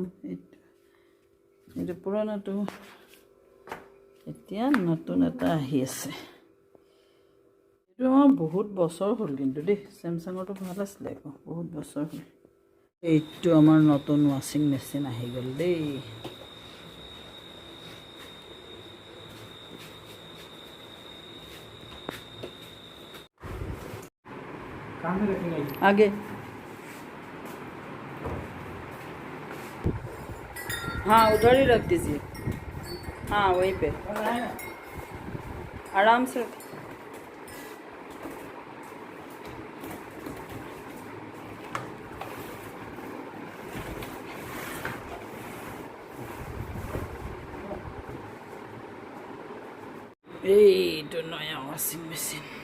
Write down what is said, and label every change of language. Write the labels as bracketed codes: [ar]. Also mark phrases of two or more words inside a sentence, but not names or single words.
[as] এইটো পুৰণাটো এতিয়া নতুন এটা আহি আছে। এইটো আমাৰ বহুত বছৰ হ'ল কিন্তু দেই। চেমচাঙৰটো ভাল আছিলে আকৌ বহুত বছৰ হ'ল। এইটো আমাৰ নতুন [en] washing machine [as] আহি গ'ল দেই। [hi] आगे हाँ उधर ही रख दीजिए। हाँ वहीं पे आराम से [as] এইটো নয়া [en] washing machine.